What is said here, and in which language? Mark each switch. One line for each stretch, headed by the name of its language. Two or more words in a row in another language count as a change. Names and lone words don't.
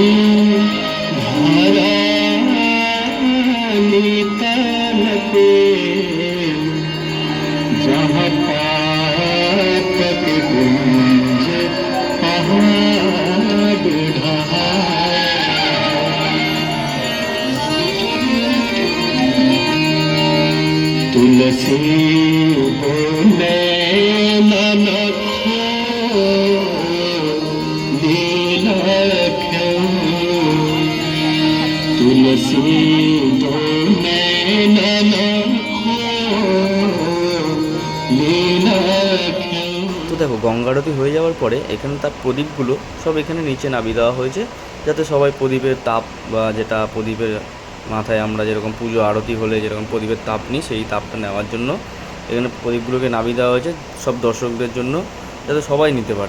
Hindi: धरनी तन पे जहाँ पाप के गुंज पहाड़ ढहाए तुलसी बोले ननखो नीलखो तुलसी बोले ननखो नीलखो।
Bangla: তো দেখো গঙ্গা আরতি হয়ে যাওয়ার পরে এখানে তার প্রদীপগুলো সব এখানে নিচে নামিয়ে দেওয়া হয়েছে, যাতে সবাই প্রদীপের তাপ বা যেটা প্রদীপের মাথায় আমরা যেরকম পুজো আরতি হলে যেরকম প্রদীপের তাপ নিই, সেই তাপটা নেওয়ার জন্য এখানে প্রদীপগুলোকে নামিয়ে দেওয়া হয়েছে সব দর্শকদের জন্য, যাতে সবাই নিতে পারে।